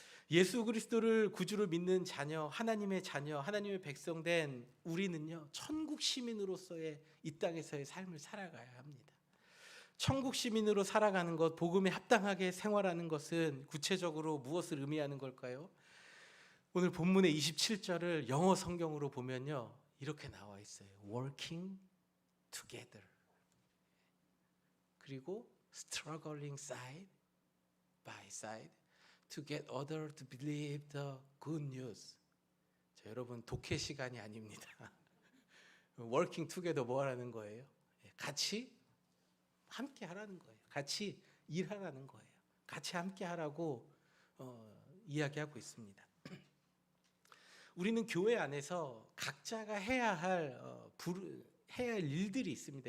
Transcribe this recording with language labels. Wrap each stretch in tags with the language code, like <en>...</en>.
<ko>예수 그리스도를 구주로 믿는 자녀, 하나님의 자녀, 하나님의 백성된 우리는요, 천국 시민으로서의 이 땅에서의 삶을 살아가야 합니다. 천국 시민으로 살아가는 것, 복음에 합당하게 생활하는 것은 구체적으로 무엇을 의미하는 걸까요? 오늘 본문의 27절을 영어 성경으로 보면요, 이렇게 나와 있어요.</ko> <en>Working together.</en> <ko>그리고</ko> <en>struggling side by side to get others to believe the good news.</en> <ko>자, 여러분, 독해 시간이 아닙니다.</ko> <en>Working together</en> <ko>뭐 하라는 거예요? 같이 함께 하라는 거예요. 같이 일하라는 거예요. 같이 함께 하라고 이야기하고 있습니다. 우리는 교회 안에서 각자가 해야 할 일들이 있습니다.</ko>